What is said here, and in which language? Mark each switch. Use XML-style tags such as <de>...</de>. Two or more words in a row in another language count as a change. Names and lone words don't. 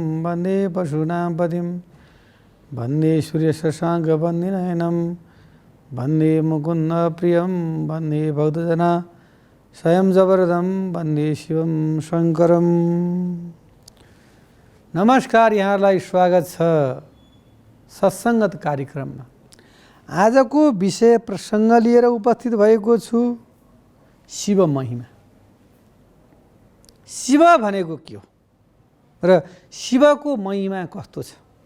<sa>वन्दे पशूनां पतिं वन्दे सूर्यशशाङ्कवन्दिनयनं वन्दे मुकुन्द प्रियं वन्दे भक्तजना स्वयं जबरदम वन्दे शिवम शङ्करम।</sa> <ne>नमस्कार, यहाँलाई स्वागत छ सत्सङ्गत कार्यक्रममा। आजको विषय प्रसङ्ग लिएर उपस्थित भएको छु शिव महिमा। शिव भनेको के हो र शिवको महिमा कस्तो छ?</ne>